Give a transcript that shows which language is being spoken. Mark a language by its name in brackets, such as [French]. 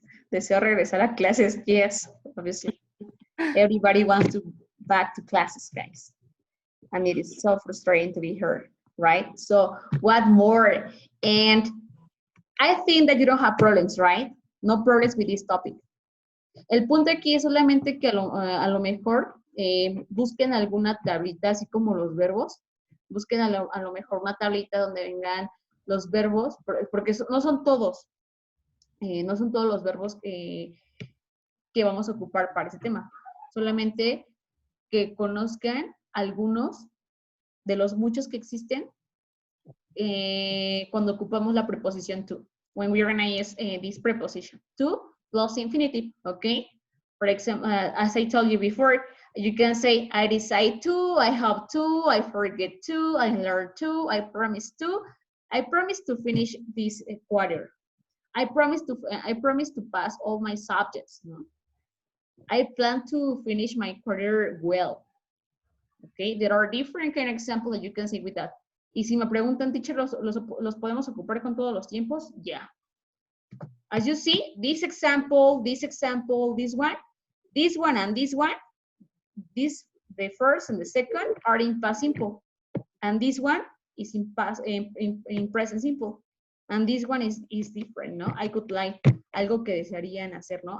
[Spanish] Deseo regresar a clases. [English] Yes, obviously. Everybody wants to back to classes, guys. And it is so frustrating to be heard, right? So what more? And I think that you don't have problems, right? No problems with this topic. [Spanish] El punto aquí es solamente que a lo mejor busquen alguna tablita, así como los verbos. Busquen a lo mejor una tablita donde vengan los verbos, porque no son todos. No son todos los verbos que vamos a ocupar para ese tema. Solamente que conozcan algunos de los muchos que existen cuando ocupamos la preposición to. [English] When we're going to use this preposition. To plus infinitive, okay? For example, as I told you before, you can say, I decide to, I hope to, I forget to, I learn to, I promise to finish this quarter. I promise to pass all my subjects. No? I plan to finish my career well. Okay, there are different kind of examples that you can see with that. [Spanish] Y si me preguntan, teacher, ¿los podemos ocupar con todos los tiempos? [English] Yeah. As you see, this example, this one, and this one, the first and the second are in past simple. And this one is in present simple. And this one is different, no? I could like, [Spanish] algo que desearían hacer, [English] no?